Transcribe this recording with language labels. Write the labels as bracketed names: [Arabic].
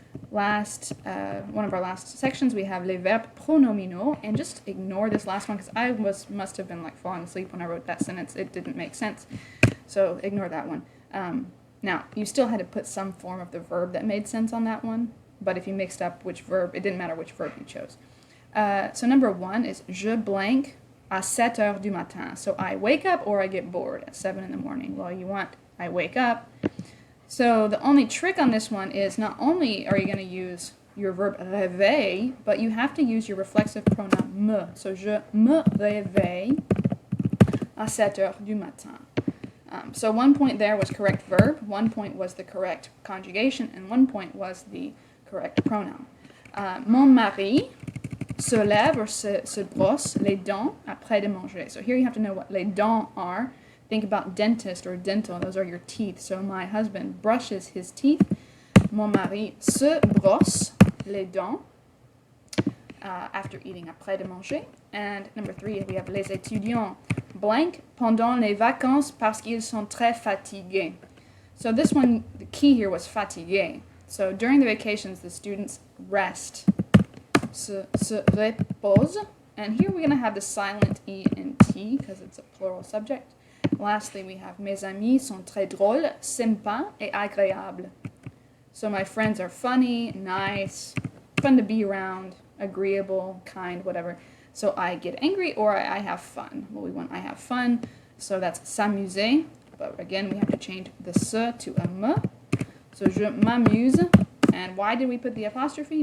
[English] One of our last sections, we have les verbes pronominaux, and just ignore this last one because I must have been like falling asleep when I wrote that sentence. It didn't make sense, so ignore that one. Now, you still had to put some form of the verb that made sense on that one, but if you mixed up which verb, it didn't matter which verb you chose. So number 1 is [French] je blank à 7 heures du matin. [English] So I wake up or I get bored at 7 in the morning. Well, you want I wake up. So the only trick on this one is not only are you going to use your verb réveiller, but you have to use your reflexive pronoun me. [French] So je me réveille à 7 heures du matin. [English] So 1 point there was correct verb, 1 point was the correct conjugation, and 1 point was the correct pronoun. [French] Mon mari se lève or se brosse les dents après de manger. [English] So here you have to know what les dents are. Think about dentist or dental. Those are your teeth. So my husband brushes his teeth. [French] Mon mari se brosse les dents [English] after eating [French] après de manger. [English] And number 3, we have [French] les étudiants blank pendant les vacances parce qu'ils sont très fatigués. [English] So this one, the key here was fatigué. So during the vacations, the students rest, [French] se repose. [English] And here we're going to have the silent E and T because it's a plural subject. Lastly, we have [French] mes amis sont très drôles, sympas et agréables. [English] So my friends are funny, nice, fun to be around, agreeable, kind, whatever. So I get angry or I have fun. Well, we want I have fun. So that's s'amuser. But again, we have to change the se to a me. [French] So je m'amuse. [English] And why did we put the apostrophe?